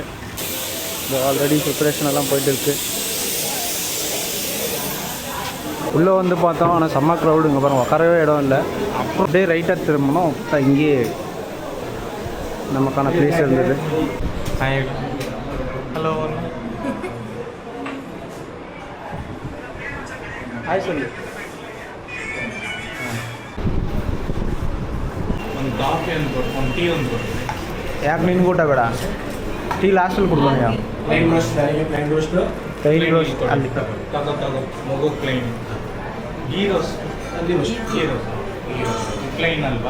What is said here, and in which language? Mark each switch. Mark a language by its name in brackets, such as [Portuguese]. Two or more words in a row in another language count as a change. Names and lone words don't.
[English] already preparation [Tamil] எல்லாம் போயிட்டுருக்கு. உள்ளே வந்து பார்த்தோம், ஆனால் செம்ம க்ரௌடு. இங்கே பாருங்கள், உட்காரவே இடம் இல்லை. அப்புறம் அப்படியே ரைட்டாக திரும்பணும், இங்கேயே நமக்கான பிளேஸ் இருந்தது. ஹலோ ಹಾಯ್ சொல்லு. [Kannada] ಒಂದು ಕಾಫಿ ಒಂದು ಒಂದು ಟೀ ಒಂದು ಕೊಡ್ತೀನಿ. ಯಾಕೆ ನಿನ್ಗೆ ಊಟ ಬೇಡ? ಟೀ ಲಾಸ್ಟಲ್ಲಿ ಕೊಡ್ತೀನಿ. ಯಾವ [English] plain roast plain roast ಅಲ್ಲಿ [Kannada] ತಗೋ ಮಗು ಪ್ಲೈನ್. [English] ghee roast [Kannada] ಅಲ್ಲಿ [English] ghee roast plain [Kannada] ಅಲ್ವಾ?